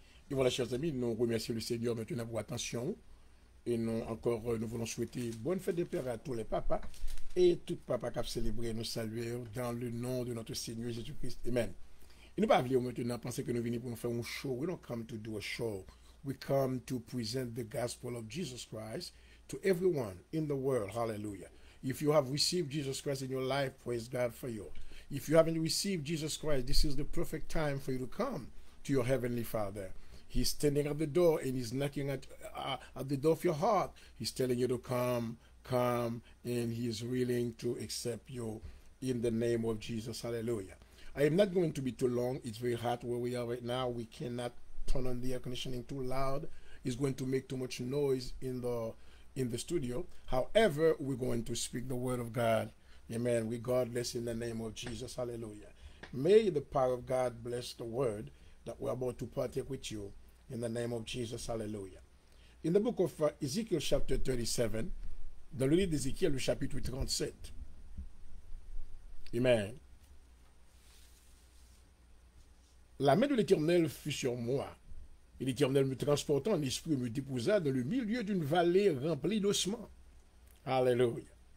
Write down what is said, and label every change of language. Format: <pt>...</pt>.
<fr>Et voilà, chers amis, nous remercions le Seigneur maintenant pour attention. Et nous voulons souhaiter bonne fête de Père à tous les papas et tout papa qui a célébré, nous saluer dans le nom de notre Seigneur Jésus-Christ. Amen. Et nous ne pouvons pas maintenant penser que nous venons pour nous faire un show.</fr> <en>We don't come to do a show. We come to present the gospel of Jesus Christ to everyone in the world. Hallelujah. If you have received Jesus Christ in your life, praise God for you. If you haven't received Jesus Christ, this is the perfect time for you to come to your Heavenly Father. He's standing at the door and he's knocking at the door of your heart. He's telling you to come, and he is willing to accept you in the name of Jesus. Hallelujah. I am not going to be too long. It's very hot where we are right now. We cannot turn on the air conditioning too loud. is going to make too much noise in the studio. However, we're going to speak the word of God. Amen. Regardless, in the name of Jesus. Hallelujah. May the power of God bless the word that we're about to partake with you in the name of Jesus. Hallelujah. In the book of Ezekiel chapter 37,</en> <fr>dans le livre d'Ézéchiel, le chapitre 37. Amen. La main de l'Éternel fut sur moi, et l'Éternel me transportant en esprit me déposa dans le milieu d'une vallée remplie d'ossements. Alléluia.</fr>